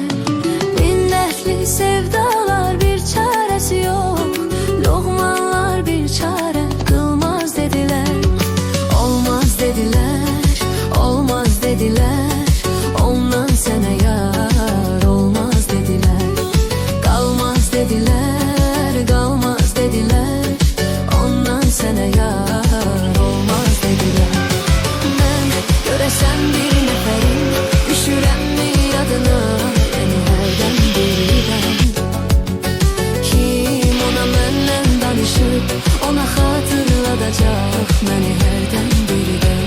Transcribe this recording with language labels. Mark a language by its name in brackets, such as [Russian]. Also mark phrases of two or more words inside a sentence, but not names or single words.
[Turkish] Bin dertli sevdalar bir çaresi yok, lokmanlar bir çare kılmaz dediler. Olmaz dediler, olmaz dediler, ondan sana yar olmaz dediler. Kalmaz dediler, kalmaz dediler, ondan sana yar. [Azerbaijani] Görəsən bir nəfərin, düşürəmmi yadına, yəni hərdən birdən. Kim ona məndən danışıb, ona xatırladacaq məni hərdən birdən.